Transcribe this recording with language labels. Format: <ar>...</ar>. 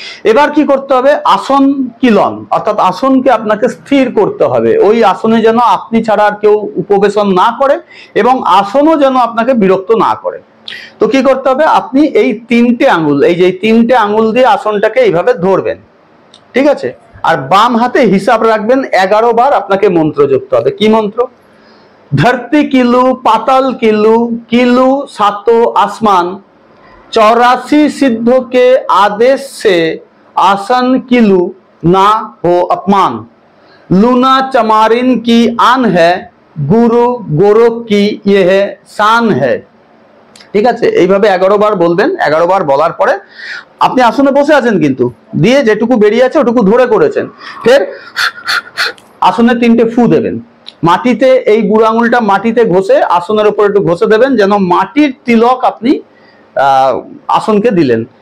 <bn>এবার কি করতে হবে, আসন কিলন, অর্থাৎ আসনকে আপনাকে স্থির করতে হবে, ওই আসনে যেন আপনি ছাড়া আর কেউ উপবেশন না করে এবং আসনও যেন আপনাকে বিরক্ত না করে। তো কি করতে হবে, আপনি এই 3টে আঙুল, এই যে 3টে আঙুল দিয়ে আসনটাকে এইভাবে ধরবেন, ঠিক আছে, আর বাম হাতে হিসাব রাখবেন 11 বার আপনাকে মন্ত্র জপতে হবে। কি মন্ত্র?</bn> <hi>ধরতি কিলু পাতাল কিলু কিলু सातों आसमान 84 सिद्धों के आदेश से आसन किलू ना हो अपमान, लूना चमारिन की आन है गुरु गोरख की यह शान है।</hi> <bn>ঠিক আছে, এইভাবে 11 বার বলবেন। 11 বার বলার পরে আপনি আসনে বসে আছেন, কিন্তু দিয়ে যেটুকু বেরিয়ে আছে ওটুকু ধরে করেছেন, ফের আসনে 3টে ফু দেবেন, মাটিতে এই বুড়ো আঙুলটা মাটিতে ঘষে আসনের উপর একটু ঘষে দেবেন, যেন মাটির তিলক আপনি আসনকে দিলেন।</bn>